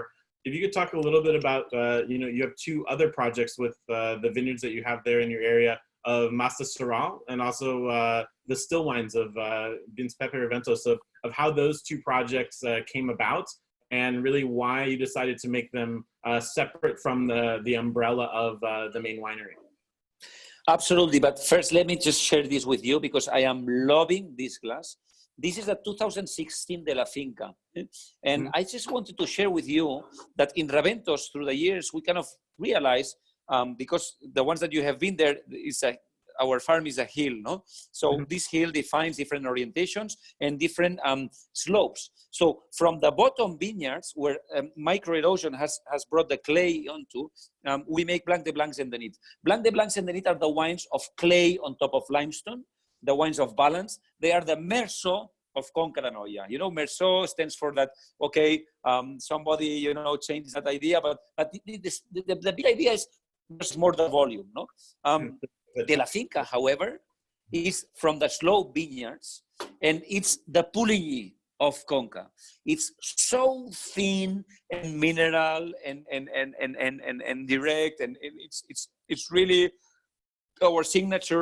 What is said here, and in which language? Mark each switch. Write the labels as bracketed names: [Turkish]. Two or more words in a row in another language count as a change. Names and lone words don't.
[English] If you could talk a little bit about, you have two other projects with the vineyards that you have there in your area of Massa Serral, and also the still wines of Pepe Raventós, of how those two projects came about, and really why you decided to make them separate from the umbrella of the main winery. Absolutely. But first, let me just share this with you, because I am loving this glass, This is the 2016 de la Finca. And I just wanted to share with you that in Raventós, through the years, we kind of realized, because the ones that you have been there, our farm is a hill, no? So this hill defines different orientations and different slopes. So from the bottom vineyards, where microerosion has brought the clay onto, we make Blanc de Blancs and Denit. Blanc de Blancs and Denit are the wines of clay on top of limestone, the wines of balance. They are the Merceau of Conca and Oya. You know, Merceau stands for that, okay, somebody, you know, changed that idea, but the big idea is there's more the volume, no? De la Finca, however, is from the slope vineyards, and it's the Puligny of Conca. It's so thin and mineral and direct, and it's really our signature.